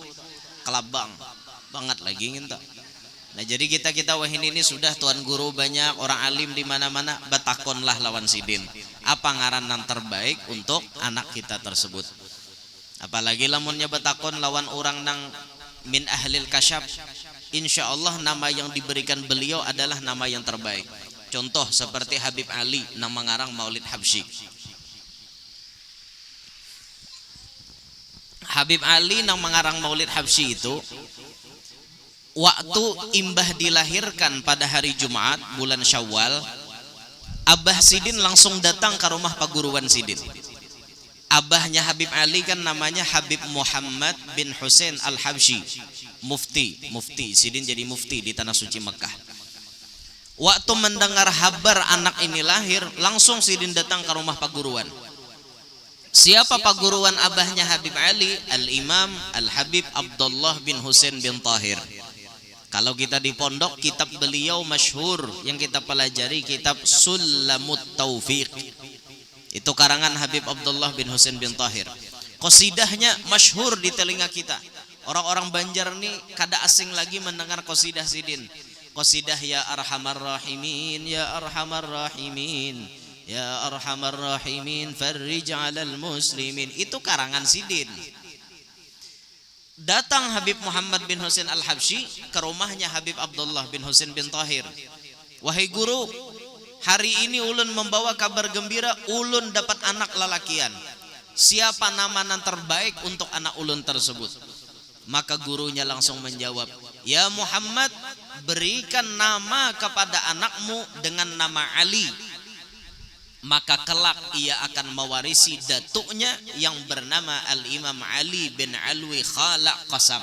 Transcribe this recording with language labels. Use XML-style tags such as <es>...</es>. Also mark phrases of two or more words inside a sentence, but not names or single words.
<bjn>Kelabang banget lagi gitu. Nah jadi kita wah ini sudah tuan guru banyak orang alim di mana-mana batakonlah lawan sidin.</bjn> <id>Apa ngaran yang terbaik untuk anak kita tersebut?</id> <bjn>Apalagi lamunnya batakon lawan orang nang</bjn> <ar>من أهل الكشف. إن شاء الله</ar> <id>nama yang diberikan beliau adalah nama yang terbaik. Contoh seperti Habib Ali nama ngarang Maulid Habsyi. Habib Ali nama ngarang Maulid Habsyi itu waktu imbah dilahirkan pada hari Jumat bulan Syawal, Abah Sidin langsung datang ke rumah paguruan Sidin. Abahnya Habib Ali kan namanya Habib Muhammad bin Husain Al-Habsyi, mufti. Sidin jadi mufti di tanah suci Mekah. Waktu mendengar kabar anak ini lahir, langsung Sidin datang ke rumah paguruan. Siapa paguruan abahnya Habib Ali? Al-Imam Al-Habib Abdullah bin Husain bin Tahir. Kalau kita di pondok, kitab beliau masyhur yang kita pelajari kitab Sulamut Taufiq. Itu karangan Habib Abdullah bin Husain bin Tahir.</id> <bjn>Qasidahnya masyhur di telinga kita. Orang-orang Banjar nih kada asing lagi mendengar qasidah Sidin.</bjn> <ar>Qasidah يا أرحم الراحمين، يا أرحم الراحمين، يا أرحم الراحمين، فرج على المسلمين.</ar> <id>Itu karangan Sidin. Datang Habib Muhammad bin Husain Al-Habsyi ke rumahnya Habib Abdullah bin Husain bin Tahir. Wahai guru, hari ini ulun membawa kabar gembira, ulun dapat anak lalakian. Siapa nama yang terbaik untuk anak ulun tersebut? Maka gurunya langsung menjawab, ya Muhammad, berikan nama kepada anakmu dengan nama Ali. Maka kelak ia akan mewarisi datuknya yang bernama Al-Imam Ali bin Alwi Khalaq Qasam.</id>